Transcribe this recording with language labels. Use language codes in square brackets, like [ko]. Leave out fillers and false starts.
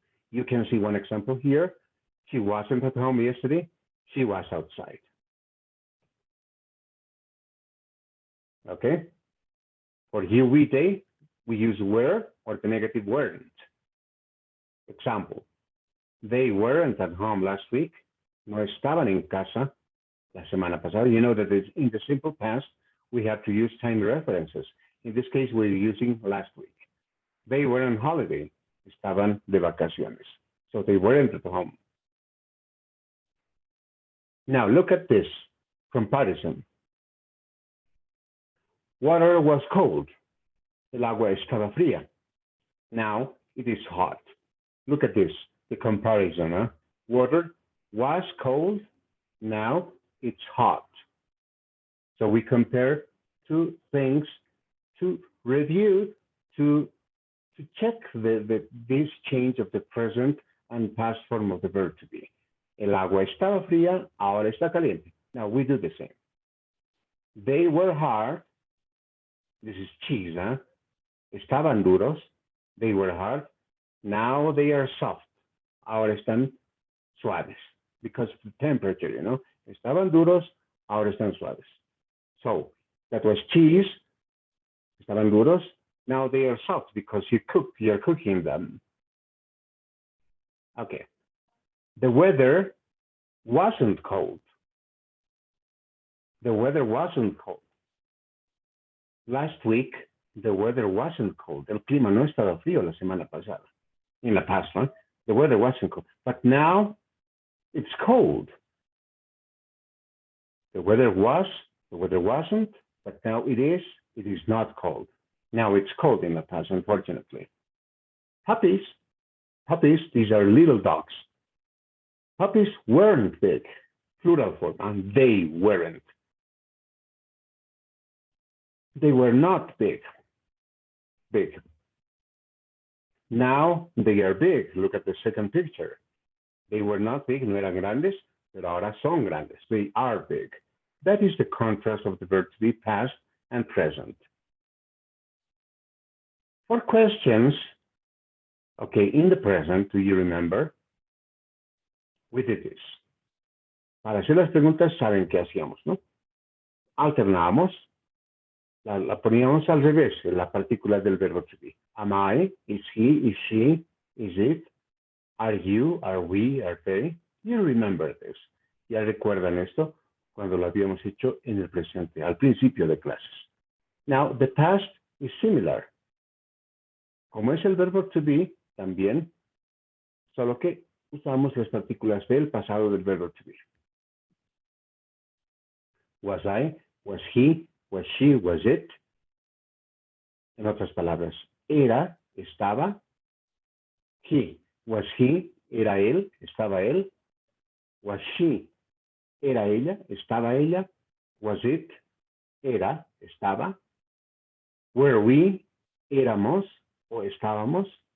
[en] You can see one example here. She wasn't at home yesterday. She was outside. Okay? For he, we, they, we use were or the negative weren't. Example, they weren't at home last week. [es] No estaban en casa la semana pasada. [en] You know that in the simple past, we have to use time references. In this case, we're using last week. They were on holiday. [es] Estaban de vacaciones. [en] So they weren't at home. Now look at this comparison. Water was cold. [es] El agua estaba fría. [en] Now it is hot. Look at this, the comparison. Huh? Water was cold. Now it's hot. So we compare two things to review, to check this change of the present and past form of the verb to be. [es] El agua estaba fría, ahora está caliente. [en] Now we do the same. They were hard. This is cheese, huh? [es] Estaban duros. [en] They were hard. Now they are soft. [es] Ahora están suaves. [en] Because of the temperature, you know. [es] Estaban duros, ahora están suaves. [en] So that was cheese. [es] Estaban duros. [en] Now they are soft because you're cooking them. Okay. The weather wasn't cold. The weather wasn't cold. Last week, the weather wasn't cold. [es] El clima no estaba frío la semana pasada. [en] In the past one, the weather wasn't cold. But now, it's cold. The weather was, the weather wasn't, but now it is not cold. Now it's cold in the past, unfortunately. Puppies, these are little dogs. Puppies weren't big, plural form, and they weren't. They were not big. Now they are big. Look at the second picture. They were not big, [es] no eran grandes, pero ahora son grandes. [en] They are big. That is the contrast of the verb to be past and present. For questions, okay, in the present, do you remember? We did this. [es] Para hacer las preguntas, saben qué hacíamos, ¿no? Alternábamos, la poníamos al revés, en la partícula del verbo to be. [en] Am I? Is he? Is she? Is it? Are you? Are we? Are they? You remember this. [es] Ya recuerdan esto cuando lo habíamos hecho en el presente, al principio de clases. [en] Now, the past is similar. [es] Como es el verbo to be, también, solo que usamos las partículas del pasado del verbo to be. [en] Was I, was he, was she, was it. [es] En otras palabras, era, estaba. [en] He, was he, [es] era él, estaba él. [en] Was she, [es] era ella, estaba ella. [en] Was it, [es] era, estaba. [en] Were we, [es] éramos o estábamos.